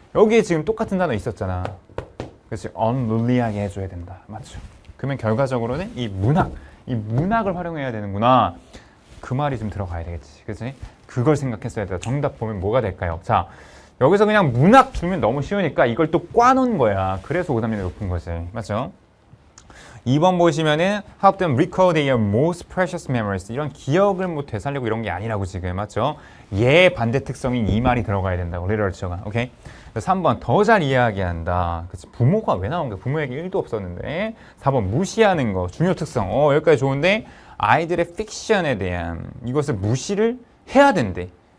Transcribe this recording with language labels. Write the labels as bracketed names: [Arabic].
[Korean] 여기에 지금 똑같은 단어 있었잖아. 그치? 언룰리하게 해줘야 된다. 맞죠? 그러면 결과적으로는 이 문학을 활용해야 되는구나. 그 말이 좀 들어가야 되겠지. 그치? 그걸 생각했어야 돼. 정답 보면 뭐가 될까요? 자, 여기서 그냥 문학 주면 너무 쉬우니까 이걸 또 꽈놓은 거야. 그래서 오답률이 높은 거지. 맞죠? 2번 보시면은 [English] help them recall their most precious memories. [Korean] 이런 기억을 뭐 되살리고 이런 게 아니라고 지금. 맞죠? 얘 반대 특성인 이 말이 들어가야 된다고. 리터처가. 오케이? 3번 더 잘 이해하게 한다. 그치? 부모가 왜 나온 거야? 부모 얘기 1도 없었는데. 4번 무시하는 거. 중요 특성. 여기까지 좋은데 아이들의 픽션에 대한 이것을 무시를 해야 된대.